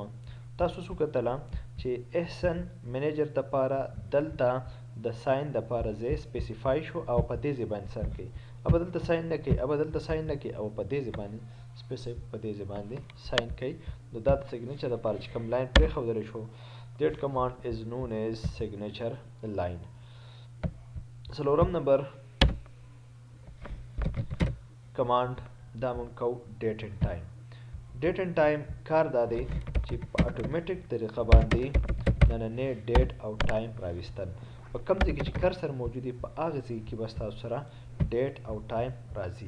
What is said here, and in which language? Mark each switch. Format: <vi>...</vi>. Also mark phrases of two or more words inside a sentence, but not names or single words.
<ps>تاسو څه وکتله چې احسن منیجر دپاره دلته د ساین دپاره ځای سپیسیفای شو او په دې ځای باندې سر کوي. ابه دلته ساین نه کوي، ابه دلته ساین نه کوي او په دې ځای باندې په دې ځای باندې ساین کوي. نو دا د سیګنیچر دپاره چې کوم لاین پرېښودلی شو</ps> <en>that command is known as signature line.</en> <ps>څلورم نمبر کمانډ دا مونږ کوو</ps> <en>date and time. date and time</en> <ps>کار دا دی چې په اتومیټیک طریقه باندې نننی ډیټ او ټایم راویستل. په کوم ځای کې چې کرسر موجود وي په هغه ځای کې به ستاسو سره ډیټ او ټایم راځي.</ps>